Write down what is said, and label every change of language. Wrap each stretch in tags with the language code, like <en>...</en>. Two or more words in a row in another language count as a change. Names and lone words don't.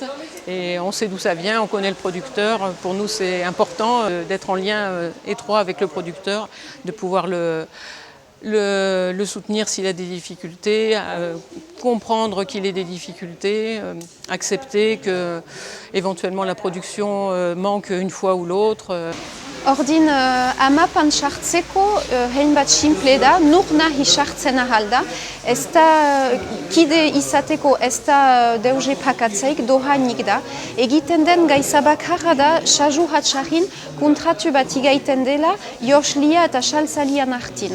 <fr>Et on sait d'où ça vient, on connaît le producteur. Pour nous, c'est important d'être en lien étroit avec le producteur, de pouvoir le soutenir s'il a des difficultés, comprendre qu'il ait des difficultés, accepter que éventuellement la production manque une fois ou l'autre.</fr> <eu>Ordin amapan sartzeko hein bat simple da, nur nahi sartzen ahal da, ez da kide izateko ez da deuge pakatzeik dohainik da. Egiten den gaiza bakarra da, saju hatxarrin kontratu bat igaiten dela joslia eta saltzalian artin.</eu>